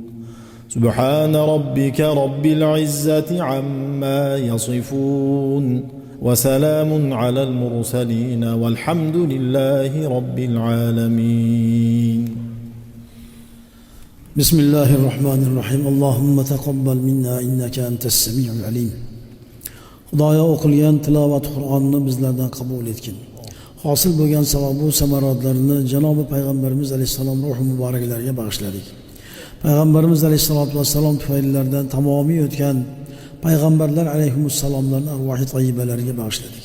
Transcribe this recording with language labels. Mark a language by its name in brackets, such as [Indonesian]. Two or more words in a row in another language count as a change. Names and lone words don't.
[Arabic] سبحان ربك رب العزة عما يصفون وسلام على المرسلين والحمد لله رب العالمين. بسم الله الرحمن الرحيم. اللهم تقبل منا إنك أنت السميع العليم. [Uzbek] Xudoyo o'qilgan tilovat Qur'onni bizlardan qabul etgin. Hosil bo'lgan savobu samaratlarni janobi payg'ambarimiz alayhisalom ruhi muboraklariga bag'ishladik. Payg'ambarimiz [Arabic] عليه الصلاة والسلام [Uzbek] tufaylilardan tamomiy o'tgan payg'ambarlar alayhimussalomlarning arvohi tayyibalariga bag'ishladik.